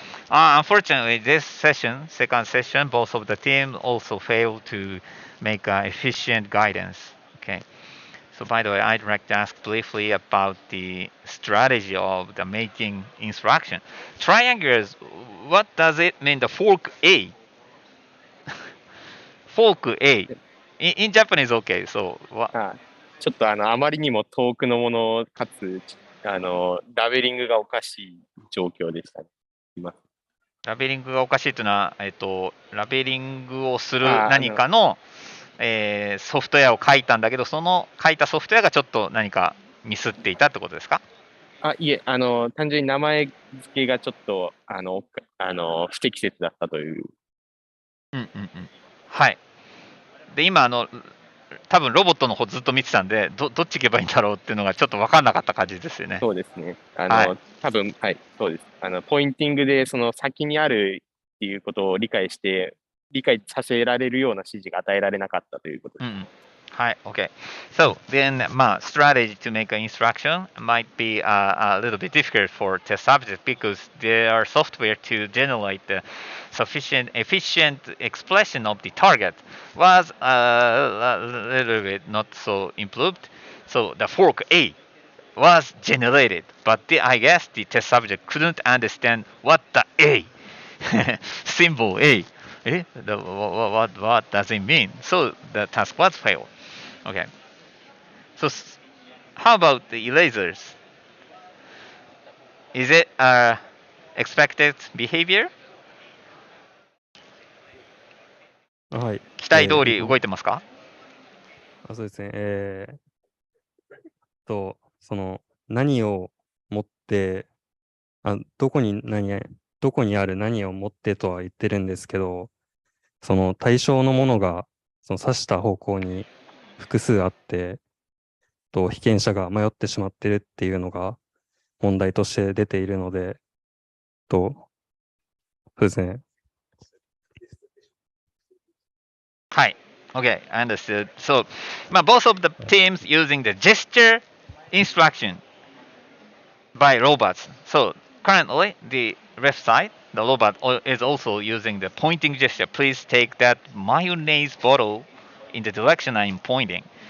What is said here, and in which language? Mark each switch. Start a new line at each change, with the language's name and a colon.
English: Unfortunately, this session, second session, both of the team also failed to make efficient guidance. Okay. So by the way, I'd like to ask briefly about the strategy of the making instruction. Triangulars, what does it mean? The fork A. Fork A. In Japanese, okay. So what?
Japanese: ちょっとあまりにも遠くのものかつ、ラベリングがおかしい状況でしたね。今ラベリングがおかしいというのは、ラベリングをするあ何かの、ソフトウェアを書いたんだけど、その書いたソフトウェアがちょっと何かミスっていたってことですか？いえ、単純に名前付けがちょっと、不適切だったという。うんうんうん。はい。で、今、多分ロボットの方ずっと見てたんで、どっち行けばいいんだろうっていうのがちょっと分かんなかった感じですよね。そうですね。はい多分、はい、そうです。ポインティングで、その先にあるっていうことを理解させられるような指示が与えられなかったということです。
English: Hi, okay. So then, strategy to make an instruction might be a little bit difficult for test subject because there are software to generate the sufficient efficient expression of the target was a little bit not so improved. So the fork A was generated, but I guess the test subject couldn't understand what the A symbol A. What does it mean? So the task was failed. Okay. So how about the erasers? Is it expected behavior?
Japanese: はい。期待通り動いてますか？そうですね。その何を持って、どこにある何を持ってとは言ってるんですけど、その対象のものがその指した方向に複数あって、被験者が迷ってしまってるっていうのが問題として出ているので、そうですね。
English: はい。Okay, I understood. So, both of the teams using the gesture instruction by robots. So currently, the left side, the robot is also using the pointing gesture. Please take that mayonnaise bottle in the direction I'm pointing.